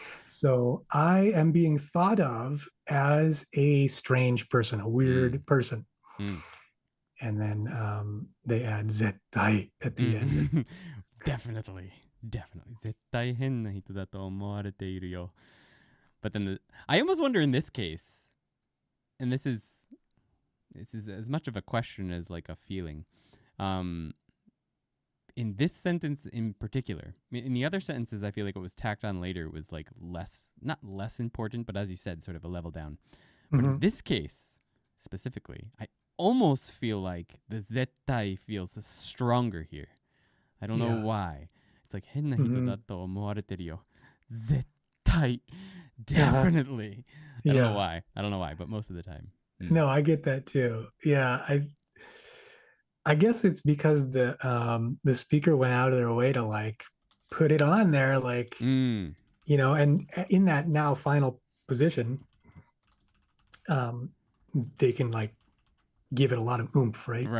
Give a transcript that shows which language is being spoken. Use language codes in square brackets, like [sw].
[en] So I am being thought of as a strange person, a weird person. Mm. And then they add 絶対 at the end. Definitely. [ja] 絶対変な人だと思われているよ. [en] But then I almost wonder in this case, and this is as much of a question as like a feeling. In this sentence in particular, in the other sentences, I feel like what was tacked on later was like not less important, but as you said, sort of a level down. But in this case, specifically, I almost feel like the zettai feels stronger here. I don't know why. [ja] It's like, 変な人だと思われてるよ. [en] Zettai. Definitely. I don't know why. I don't know why, but most of the time. No, I get that too. Yeah, I guess it's because the speaker went out of their way to like put it on there, like you know, and in that now final position, they can like give it a lot of oomph, right?